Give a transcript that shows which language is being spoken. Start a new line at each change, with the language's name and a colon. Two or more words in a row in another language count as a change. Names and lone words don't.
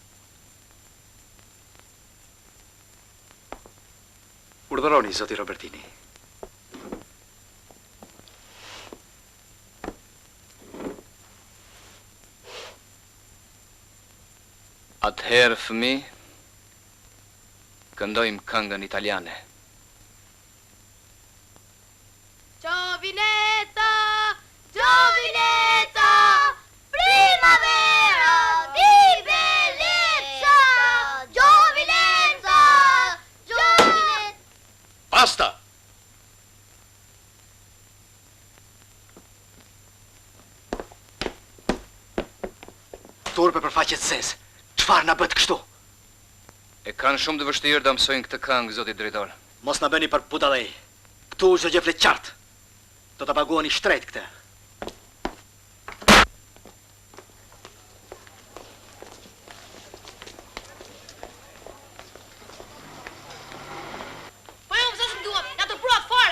Albanian: Urdhëroni, zoti Robertini. Atëherë, fëmi, këndojmë këngën italiane.
Italian: Giovinezza, giovinezza, primavera di bellezza, giovinezza, giovinezza.
Albanian: Basta! Turpe për faqet ses. Çfarë na bët kështu? E kanë shumë të vështirë da mësojnë këtë këngë, zoti drejtor. Mos na bëni për budallëj. Ktu çdo gjë flet qartë. Do ta paguani shtrejt këtë. Po jo, pse s'kënduam? Na të pruat fare.